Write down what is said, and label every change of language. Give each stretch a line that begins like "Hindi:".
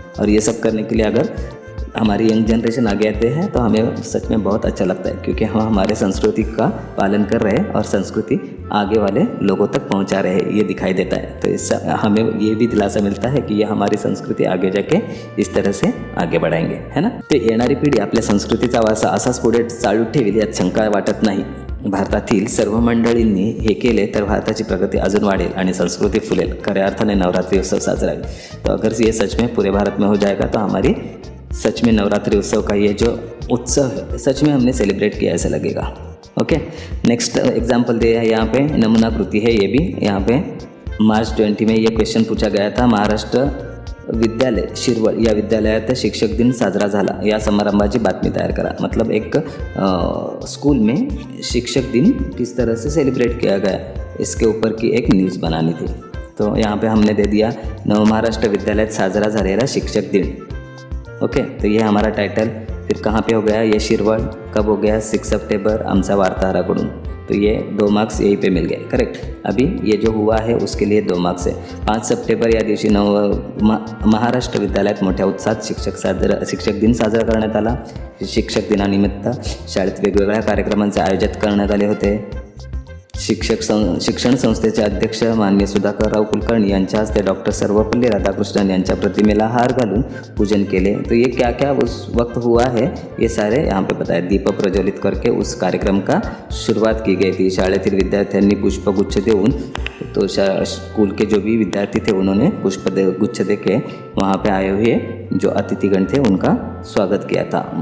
Hindi: और ये सब करने के लिए अगर हमारी यंग जनरेशन आगे आते हैं तो हमें सच में बहुत अच्छा लगता है, क्योंकि हम हमारे संस्कृति का पालन कर रहे हैं और संस्कृति आगे वाले लोगों तक पहुंचा रहे हैं, ये दिखाई देता है। तो इससे हमें ये भी दिलासा मिलता है कि ये हमारी संस्कृती आगे जाके इस तरह से आगे बढ़ाएंगे, है ना।
Marathi: तो येणारी पिढी आपल्या संस्कृतीचा वारसा असाच पुढे चालू ठेवेल यात शंका वाटत नाही। भारतातील सर्व मंडळींनी हे केले तर भारताची प्रगती अजून वाढेल आणि संस्कृती फुलेल, खऱ्या अर्थाने नवरात्रि उत्सव साजरा होईल।
Hindi: तो अगर ये सच में पूरे भारत में हो जाएगा तो हमारी सच में नवरात्रि उत्सव का ये जो उत्सव है सच में हमने सेलिब्रेट किया ऐसा लगेगा। ओके, नेक्स्ट एग्जाम्पल दिया है यहाँ पे, नमूना कृति है ये भी। यहाँ पे मार्च 20 में ये क्वेश्चन पूछा गया था।
Marathi: महाराष्ट्र विद्यालय शिरवळ या विद्यालयात शिक्षक दिन साजरा झाला, या समारंभाची बातमी तैयार करा।
Hindi: मतलब एक स्कूल में शिक्षक दिन किस तरह से सेलिब्रेट किया गया इसके ऊपर की एक न्यूज़ बनानी थी। तो यहाँ पे हमने दे दिया
Marathi: महाराष्ट्र विद्यालयात साजरा झालेला शिक्षक दिन।
Hindi: ओके, तो ये हमारा टाइटल। फिर कहाँ पे हो गया ये शिरवळ, कब हो गया 6 सितंबर
Marathi: आमचा वार्ताहराकडून।
Hindi: तो ये 2 मार्क्स यहीं पे मिल गए, करेक्ट। अभी ये जो हुआ है उसके लिए 2 मार्क्स है।
Marathi: 5 सप्टेंबर या दिवशी महाराष्ट्र विद्यालयात मोठ्या उत्साहात शिक्षक दिन साजरा करण्यात आला। शिक्षक दिनानिमित्त शाळेत वेगवेगळ्या कार्यक्रमांचे आयोजन करण्यात आले होते। शिक्षण संस्थेचे अध्यक्ष माननीय सुधाकरराव कुलकर्णी यांच्या हस्ते डॉक्टर सर्वपल्ली राधाकृष्णन यांच्या प्रतिमेला हार घालून पूजन केले।
Hindi: तो ये क्या क्या उस वक्त हुआ है ये सारे यहाँ पे बताया। दीप प्रज्वलित करके उस कार्यक्रम का शुरुआत की गई थी।
Marathi: शाळेतील विद्यार्थ्यांनी पुष्पगुच्छ देऊन,
Hindi: तो स्कूल के जो भी विद्यार्थी थे उन्होंने पुष्पगुच्छ दे के वहाँ पे आए हुए जो अतिथिगण थे उनका स्वागत किया था।